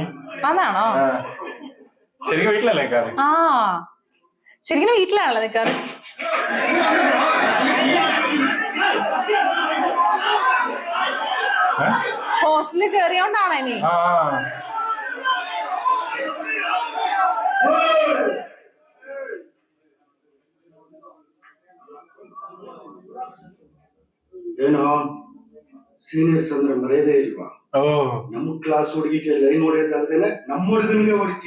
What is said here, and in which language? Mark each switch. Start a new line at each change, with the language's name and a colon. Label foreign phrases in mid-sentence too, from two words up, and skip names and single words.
Malayalam: അതാണോ? ശരിക്കും വീട്ടിലല്ലേ നിൽക്കാറ്? ആ ശരിക്കും വീട്ടിലാണല്ലോ നിൽക്കാറ്. ഹോസ്റ്റലിൽ കയറിയോണ്ടാണോ ഇനി?
Kannada: ಏನೋ ಸೀನಿಯರ್ಸ್ ಅಂದ್ರೆ ಮರ್ಯಾದೆ ಇಲ್ವಾ? ನಮ್ ಕ್ಲಾಸ್ ಹುಡುಗಿಗೆ ಲೈನ್ ಹೊಡೆಯೋದಲ್ದೇನೆ ನಮ್ಮ ಹುಡುಗನಿಗೆ ಹೊಡಿತೀಯ.